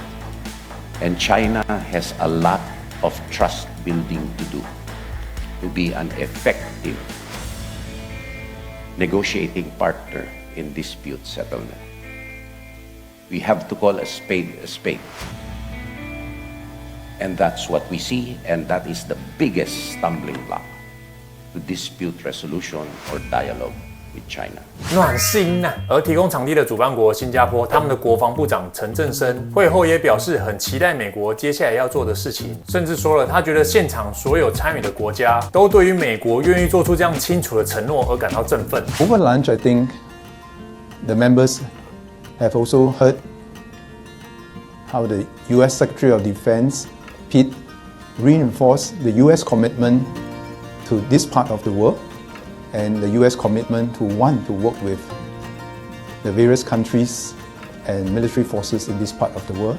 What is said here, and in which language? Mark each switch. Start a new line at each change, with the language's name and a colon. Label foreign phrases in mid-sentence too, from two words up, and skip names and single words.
English: And China has a lot of trust building to do to be an effective negotiating partner in dispute settlement. We have to call a spade a spade. And that's what we see, and that is the biggest stumbling block to dispute resolution or dialogue with China.
Chinese: 暖心呐！而提供场地的主办国新加坡，他们的国防部長陳振聲會後也表示，很期待美國接下來要做的事情，甚至說了他覺得現場所有參與的國家都對於美國願意做出這樣清楚的承諾而感到振奮。
English: Over lunch, I think the members have also heard how the U.S. Secretary of Defense, Pete, reinforced the U.S. commitment to this part of the world and the U.S. commitment to want to work with the various countries and military forces in this part of the world.